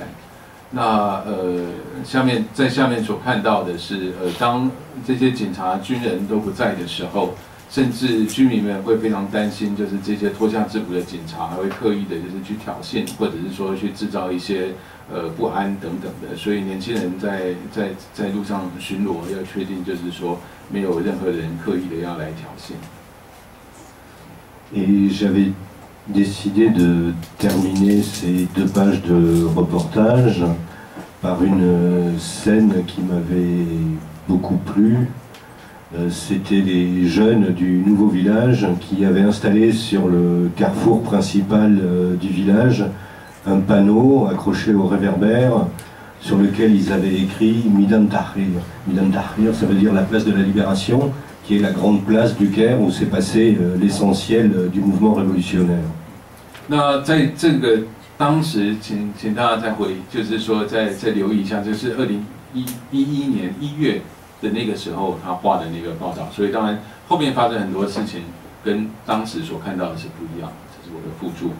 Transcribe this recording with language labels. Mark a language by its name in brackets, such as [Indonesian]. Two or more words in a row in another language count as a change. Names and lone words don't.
[Chinese] 那在下面所看到的是当这些警察军人都不在的时候，甚至居民们会非常担心，就是这些脱下制服的警察还会刻意的就是去挑衅，或者是说去制造一些不安等等的，所以年轻人在路上巡逻，要确定就是说没有任何人刻意的要来挑衅。 [French] Et j'avais décidé de terminer ces 2 pages de reportage par une scène qui m'avait beaucoup plu. C'était les jeunes du nouveau village qui avaient installé sur le carrefour principal du village un panneau accroché au réverbère sur lequel ils avaient écrit Midan Tahrir. Midan Tahrir, ça veut dire la place de la libération, qui est la grande place du Caire où s'est passé l'essentiel du mouvement révolutionnaire. [Chinese] 那在这个当时，请大家再就是说再留意一下，就是2011年1月的那个时候他画的那个报道，所以当然后面发生很多事情跟当时所看到的是不一样的，这是我的附注。